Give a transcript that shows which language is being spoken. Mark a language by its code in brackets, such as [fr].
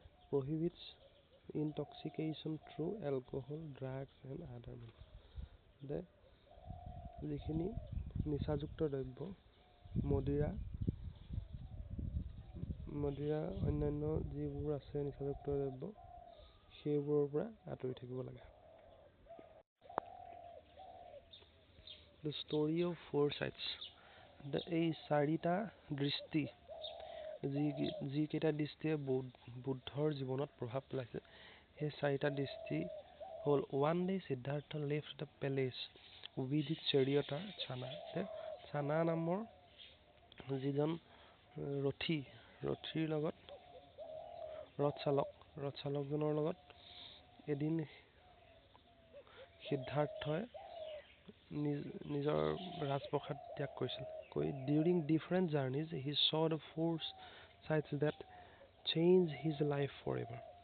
[en] Prohibits intoxication through alcohol, drugs and other means, [as] যে যিখিনি নিচাযুক্ত দ্ৰব্য, মদিৰা অন্যান্য যিবোৰ আছে নিচাযুক্ত দ্ৰব্য, সেইবোৰৰ পৰা আঁতৰি থাকিব লাগে। [en] The story of 4 sights, [as] এই 4টা দৃষ্টি, যিকেইটা দৃষ্টিয়ে বুদ্ধৰ জীৱনত প্ৰভাৱ পেলাইছে, সেই 4টা দৃষ্টি [en] হ'ল one day Siddhartha left the palace with his charioteer Chana. [as] চানা নামৰ যিজন ৰথীৰ লগত ৰথচালকজনৰ লগত এদিন সিদ্ধাৰ্থই নিজৰ ৰাজপ্ৰসাদ ত্যাগ কৰিছিল। [en] During different journeys, he saw the four sights that changed his life forever.